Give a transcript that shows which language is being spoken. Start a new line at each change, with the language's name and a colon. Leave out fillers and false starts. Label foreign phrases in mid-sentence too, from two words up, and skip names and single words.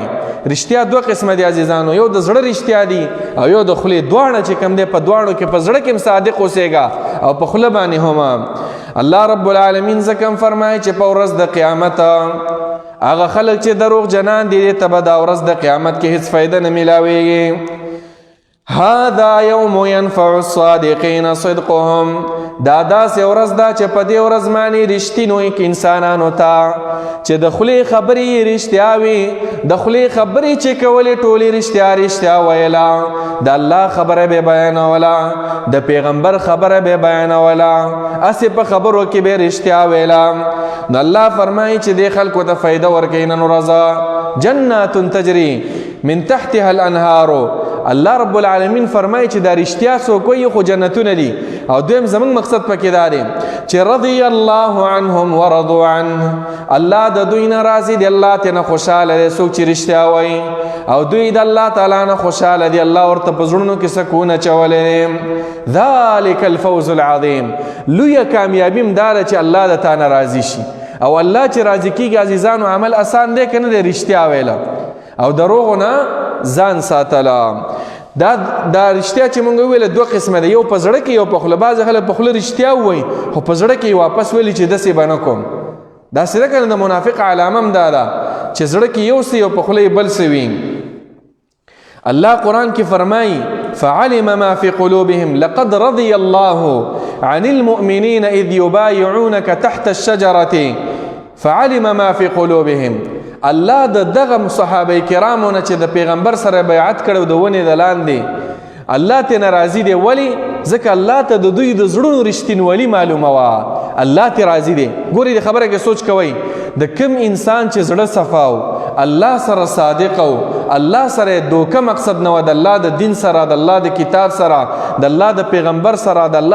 Pashto: رښتیا دوه قسمه دي عزیزانو، یو د زړه رښتیا دي او یو د خولې. دواړه چې کوم دی په دواړو کې په زړه کې هم صادق اوسېږه او په خوله باندې هم.
Arabic: الله رب العالمین
Pashto: ځکه هم فرمایي چې په ورځ د قیامت هغه خلک چې دروغ جنان دي ته به دا ورځ د قیامت کې هیڅ فایده نه میلاویږي.
Arabic: هذا یوم ینفع الصادقین صدقهم
Pashto: دا داسې ورځ ده چې په دې ورځ باندې رښتینو انسانانو ته چې د خولې خبرې رښتیا وي د خولې خبرې چې کولې ټولې رښتیا ویله د الله خبره به بیانوله د پیغمبر خبره به بیانوله هسې په خبرو کې به رښتیا ویله نو الله فرمایي چې دې خلکو ته فایده ورکوي نن ورځه
Arabic: جنات تجري من تحتها الانهار الله رب العالمین
Pashto: فرمایي چې دا رښتیا څوک وایي خو جنتونه دي او دویم زمونږ مقصد پکې دا دی چې
Arabic: رضی الله عنهم ورضوا عنه
Pashto: الله د دوی نه راضي دی الله ترې خوشحاله دی څوک چې رښتیا وایي او دوی د الله تعالی نه خوشحاله دی الله ورته په زړونو کې سکون اچولی دی
Arabic: ذلک الفوز العظیم
Pashto: لویه کامیابي هم دا ده چې الله د تا نه راضي شي او الله چې راضي کېږي عزیزانو عمل اسان دی که نه دی رښتیا ویله او دروغو نه ځان ساتله دا رښتیا چې مونږ ویله دوه قسمه ده یو په زړه کې یو په خوله بعضې خلک په خوله رښتیا ووایي خو په زړه کې واپس ویلي چې داسې به نه کوم داسې ده که نه د منافق علامه هم دا ده چې زړه کې یو څه یو په خوله یې بل څه وي الله قرآن کې فرمایي
Arabic: فعلم ما في قلوبهم لقد رضي الله عن المؤمنين إذ يبايعونك تحت الشجرة فعلم ما في قلوبهم
Pashto: الله د دغه صحابه کرامو نه چې د پیغمبر سره بیعت کړو د ونې د لاندې الله ته ناراضي دی ولی ځکه الله ته د دوی د زړونو رښتینولي معلومه وه الله ته راضي دی ګورې د خبره کې سوچ کوئ د کم انسان چې زړه صفا و الله سره صادق و الله سره دوکه مقصد نه و د الله د دین سره د الله د کتاب سره د الله د پیغمبر سره د الله